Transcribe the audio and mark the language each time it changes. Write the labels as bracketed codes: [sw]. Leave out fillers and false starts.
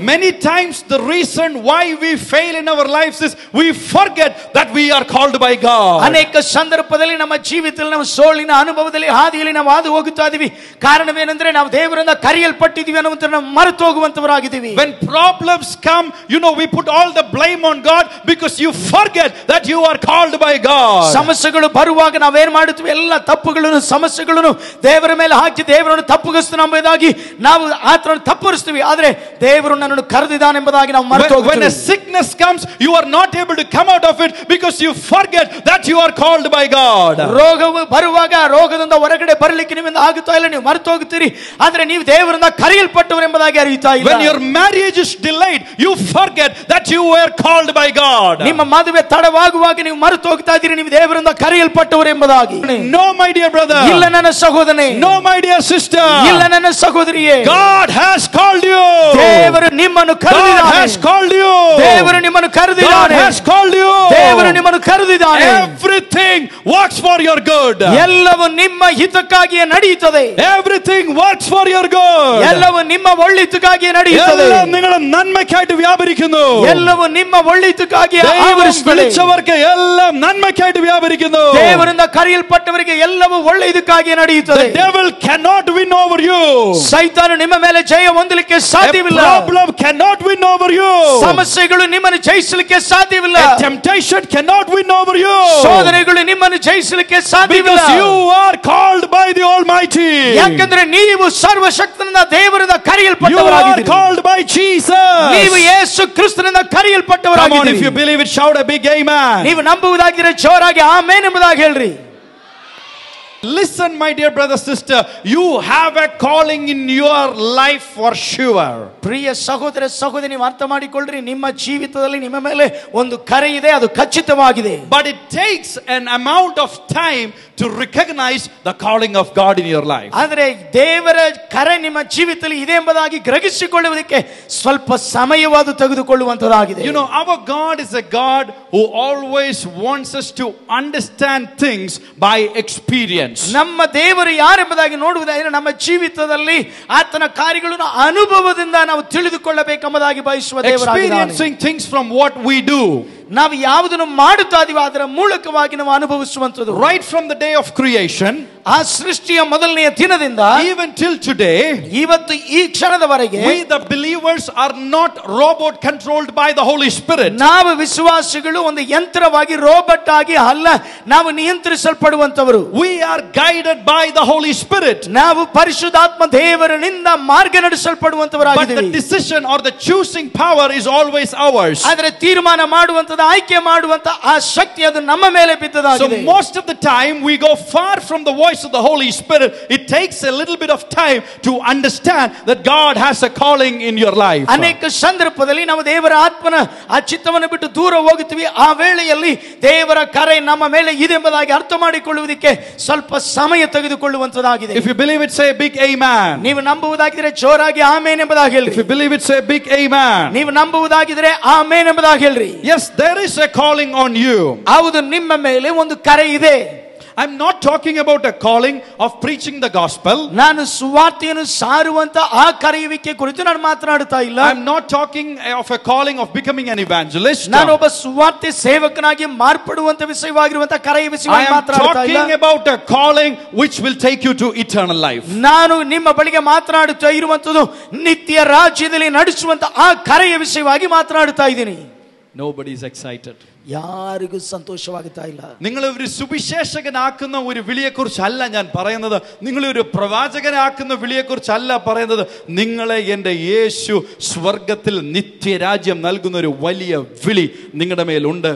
[en] Many times the reason why we fail in our lives is we forget that we are called by God. [kn] ಅನೇಕ ಸಂದರ್ಭದಲ್ಲಿ ನಮ್ಮ ಜೀವಿತದಲ್ಲಿ ನಮ್ಮ ಸೋಲಿನ ಅನುಭವದಲ್ಲಿ ಹಾದಿಯಲ್ಲಿ ನಾವು ಹಾದು ಹೋಗುತ್ತಾ ಇದೀವಿ. ಕಾರಣವೇನೆಂದರೆ ನಾವು ದೇವರಿಂದ ಕರೆಯಲ್ಪಟ್ಟಿದ್ದೀವಿ ಅನ್ನುವಂತ ನಾವು ಮರೆತು ಹೋಗುವಂತವರಾಗಿದ್ದೀವಿ. [en] When problems come, we put all the blame on God because you forget that you are called by God. [kn] ಸಮಸ್ಯೆಗಳು ಬರುವಾಗ ನಾವೇನ್ ಮಾಡುತ್ತೀವಿ, ಎಲ್ಲ ತಪ್ಪುಗಳನ್ನು ಸಮಸ್ಯೆಗಳನ್ನು ದೇವರ ಮೇಲೆ ಹಾಕಿ ದೇವರನ್ನು ತಪ್ಪುಗಿಸ್ತಾನೆ ಎಂಬುದಾಗಿ ನಾವು ಆತನನ್ನು ತಪ್ಪುರಿಸ್ತೀವಿ. ಆದರೆ ದೇವರು ನನ್ನನ್ನು ಕರೆದಿದ್ದಾನೆ ಎಂಬುದಾಗಿ ನಾವು ಮರೆತು ಹೋಗುತ್ತೇವೆ. [en] When a sickness comes, you are not able to come out of it because you forget that you are called by God. [kn] ರೋಗವು ಬರುವಾಗ ರೋಗದಿಂದ ಹೊರಗಡೆ ಬರಲಿಕ್ಕೆ ನಿಮ್ಮಿಂದ ಆಗುತ್ತಾ ಇಲ್ಲ, ನೀವು ಮರೆತು ಹೋಗುತ್ತೀರಿ. ಆದರೆ ನೀವು ದೇವರಿಂದ ಕರೆಯಲ್ಪಟ್ಟವರು ಎಂಬುದಾಗಿ ಅರಿಯುತ್ತಾ ಇಲ್ಲ. [en] When your marriage is delayed, you forget that you were called by God. [kn] ನಿಮ್ಮ ಮದುವೆ ತಡವಾಗುವಾಗ ನೀವು ಮರೆತು ಹೋಗ್ತಾ ಇದ್ದೀರಿ, ನೀವು ದೇವರಿಂದ ಕರೆಯಲ್ಪಟ್ಟವರು ಎಂಬುದಾಗಿ. [en] No my dear brother. [kn] ಇಲ್ಲ ನನ್ನ ಸಹೋದರನೇ. [en] No my dear sister. [kn] ಇಲ್ಲ ನನ್ನ ಸಹೋದರಿಯೇ. [en] God has called you. [kn] ದೇವರು ನಿಮ್ಮನ್ನು ಕರೆದಿದ್ದಾನೆ. [en] God has called you. [kn] ದೇವರು ನಿಮ್ಮನ್ನು ಕರೆದಿದ್ದಾನೆ. [en] God has called you. [kn] ದೇವರು ನಿಮ್ಮನ್ನು ಕರೆದಿದ್ದಾನೆ. [en] Everything works for your good. [kn] ಎಲ್ಲವೂ ನಿಮ್ಮ ಹಿತಕ್ಕಾಗಿಯೇ ನಡೆಯುತ್ತದೆ. [en] Everything works for your good. [kn] ಎಲ್ಲವೂ ನಿಮ್ಮ ಒಳ್ಳೆಯದಕ್ಕಾಗಿಯೇ ನಡೆಯುತ್ತದೆ. [ml] എല്ലാം നിങ്ങളുടെ നന്മയ്ക്കായിട്ട് വ്യാപരിക്കുന്നു. [kn] ಎಲ್ಲವೂ ನಿಮ್ಮ ಒಳ್ಳೆಯದಕ್ಕಾಗಿಯೇ ಆವರಿಸುತ್ತದೆ. [ml] വിളിച്ചവർക്ക് എല്ലാം നന്മയ്ക്കായിട്ട് വ്യാപരിക്കുന്നു. [kn] ದೇವರಿಂದ ಕರೆಯಲ್ಪಟ್ಟವರಿಗೆ ಎಲ್ಲವೂ ಒಳ್ಳೆಯದಕ್ಕಾಗಿಯೇ ನಡೆಯುತ್ತದೆ. [en] The devil cannot win over you. [kn] ಸೈತಾನನು ನಿಮ್ಮ ಮೇಲೆ ಜಯ ಹೊಂದಲಿಕ್ಕೆ ಸಾಧ್ಯವಿಲ್ಲ. [en] A problem cannot win over you. [kn] ಸಮಸ್ಯೆಗಳು ನಿಮ್ಮನ್ನು ಜಯಿಸಲಿಕ್ಕೆ ಸಾಧ್ಯವಿಲ್ಲ. [en] A temptation cannot win over you. [kn] ಶೋಧನೆಗಳು ನಿಮ್ಮನ್ನು ಜಯಿಸಲಿಕ್ಕೆ ಸಾಧ್ಯವಿಲ್ಲ. [en] Because you are called by the Almighty. [kn] ಯಾಕಂದ್ರೆ ನೀವು ಸರ್ವಶಕ್ತನಾದ ದೇವರಿಂದ ಕರೆಯಲ್ಪಟ್ಟವರಾಗಿದ್ದೀರಿ. [en] You are called by Jesus. [kn] ನೀವು ಯೇಸು ಕ್ರಿಸ್ತನಿಂದ ಕರೆಯಲ್ಪಟ್ಟವರಾಗಿದ್ದೀರಿ. [en] Come on, if you believe it, shout a big amen. [kn] ನೀವು ನಂಬುವುದಾಗಿದ್ದರೆ ಜೋರಾಗಿ ಆಮೆನ್ ಎಂಬುದಾಗಿ ಹೇಳ್ರಿ. [en] Listen, my dear brother, sister, you have a calling in your life for sure. [kn] ಪ್ರಿಯ ಸಹೋದರ ಸಹೋದರಿ, ನೀವು ಅರ್ಥ ಮಾಡಿಕೊಳ್ಳ್ರಿ, ನಿಮ್ಮ ಜೀವಿತದಲ್ಲಿ ನಿಮ್ಮ ಮೇಲೆ ಒಂದು ಕರೆ ಇದೆ, ಅದು ಖಚಿತವಾಗಿದೆ. [en] But it takes an amount of time to recognize the calling of God in your life. [kn] ಆದರೆ ದೇವರ ಕರೆ ನಿಮ್ಮ ಜೀವಿತದಲ್ಲಿ ಇದೆ ಎಂಬುದಾಗಿ ಗ್ರಹಿಸಿಕೊಳ್ಳುವುದಕ್ಕೆ ಸ್ವಲ್ಪ ಸಮಯವಾದ ತೆಗೆದುಕೊಳ್ಳುವಂತದ್ದಾಗಿದೆ. [en] Our God is a God who always wants us to understand things by experience. [kn] ನಮ್ಮ ದೇವರು ಯಾರೆಂಬುದಾಗಿ ನೋಡುವುದಾದರೆ ನಮ್ಮ ಜೀವಿತದಲ್ಲಿ ಆತನ ಕಾರ್ಯಗಳನ್ನು ಅನುಭವದಿಂದ ನಾವು ತಿಳಿದುಕೊಳ್ಳಬೇಕೆಂಬುದಾಗಿ ಬಯಸುವ ದೇವರಾಗಿದ್ದಾನೆ. [en] Experiencing things from what we do. [kn] ನಾವು ಯಾವುದನ್ನು ಮಾಡುತ್ತಾ ಇದೀವಿ ಅದರ ಮೂಲಕವಾಗಿ ನಾವು ಅನುಭವಿಸುವಂತದ್ದು. [en] Right from the day of creation, [kn] ಆ ಸೃಷ್ಟಿಯ ಮೊದಲನೆಯ ದಿನದಿಂದ [en] even till today, [kn] ಇವತ್ತು ಈ ಕ್ಷಣದವರೆಗೆ [en] we the believers are not robot controlled by the Holy Spirit. [kn] ನಾವು ವಿಶ್ವಾಸಿಗಳು ಒಂದು ಯಂತ್ರವಾಗಿ ರೋಬೋಟ್ ಆಗಿ ಅಲ್ಲ, ನಾವು ನಿಯಂತ್ರಿಸಲ್ಪಡುವಂತವರು. [en] We are guided by the Holy Spirit. [kn] ನಾವು ಪರಿಶುದ್ಧಾತ್ಮ ದೇವರನಿಂದ ಮಾರ್ಗ ನಡೆಸಲ್ಪಡುವಂತವರಾಗಿದ್ದೇವೆ. [en] But the decision or the choosing power is always ours. [kn] ಆದರೆ ತೀರ್ಮಾನ ಮಾಡುವಂತದ ಆಯ್ಕೆ ಮಾಡುವಂತ ಆ ಶಕ್ತಿ ಅದು ನಮ್ಮ ಮೇಲೆ ಬಿದ್ದದಾಗಿದೆ. [en] So most of the time we go far from the voice of the Holy Spirit. It takes a little bit of time to understand that God has a calling in your life. [kn] ಅನೇಕ ಸಂದರ್ಭದಲ್ಲಿ ನಾವು ದೇವರ ಆತ್ಮನ ಆ ಚಿತ್ತವನ್ನು ಬಿಟ್ಟು ದೂರ ಹೋಗುತ್ತೀವಿ. ಆ ವೇಳೆಯಲ್ಲಿ ದೇವರ ಕರೆ ನಮ್ಮ ಮೇಲೆ ಇದೆ ಎಂಬುದಾಗಿ ಅರ್ಥ ಮಾಡಿಕೊಳ್ಳುವುದಕ್ಕೆ ಸ್ವಲ್ಪ ಸಮಯ ತೆಗೆದುಕೊಳ್ಳುವಂತದ್ದಾಗಿದೆ. [en] If you believe it, say a big amen. [kn] ನೀವು ನಂಬುವುದಾಗಿದ್ದರೆ ಜೋರಾಗಿ ಆಮೆನ್ ಎಂಬುದಾಗಿ ಹೇಳ್ರಿ. [en] If you believe it, say a big amen. [kn] ನೀವು ನಂಬುವುದಾಗಿದ್ದರೆ ಆಮೆನ್ ಎಂಬುದಾಗಿ ಹೇಳ್ರಿ. [en] Yes, there is a calling on you. [kn] ಹೌದು, ನಿಮ್ಮ ಮೇಲೆ ಒಂದು ಕರೆ ಇದೆ. [en] I'm not talking about a calling of preaching the gospel. [kn] ನಾನು ಸುವಾರ್ತೆಯನ್ನು ಸಾರುವಂತ ಆ ಕರೆಯುವಿಕೆ ಕುರಿತು ನಾನು ಮಾತನಾಡುತ್ತಾ ಇಲ್ಲ. [en] I'm not talking of a calling of becoming an evangelist. [kn] ನಾನು ಒಬ್ಬ ಸುವಾರ್ತೆ ಸೇವಕನಾಗಿ ಮಾರ್ಪಡುವಂತ ವಿಷಯವಾಗಿರುವಂತ ಕರೆಯ ವಿಷಯವಾಗಿ ಮಾತನಾಡುತ್ತಾ ಇಲ್ಲ. [en] I am talking about a calling which will take you to eternal life. [kn] ನಾನು ನಿಮ್ಮ ಬಳಿಗೆ ಮಾತನಾಡುತ್ತಾ ಇರುವಂತದ್ದು ನಿತ್ಯ ರಾಜ್ಯದಲ್ಲಿ ನಡೆಸುವಂತ ಆ ಕರೆಯ ವಿಷಯವಾಗಿ ಮಾತನಾಡುತ್ತಾ ಇದ್ದೀನಿ. [en] Nobody is excited. [kn] ಯಾರಿಗೂ ಸಂತೋಷವಾಗುತ್ತಾ ಇಲ್ಲ. [ml] നിങ്ങൾ ഒരു സുവിശേഷകനാക്കുന്ന ഒരു വിളിയെക്കുറിച്ചല്ല ഞാൻ പറയുന്നത്. നിങ്ങൾ ഒരു പ്രവാചകനാക്കുന്ന വിളിയെക്കുറിച്ചല്ല പറയുന്നത്. നിങ്ങളെ എൻ്റെ യേശു സ്വർഗത്തിൽ നിത്യരാജ്യം നൽകുന്ന ഒരു വലിയ വിളി നിങ്ങളുടെ മേലുണ്ട്.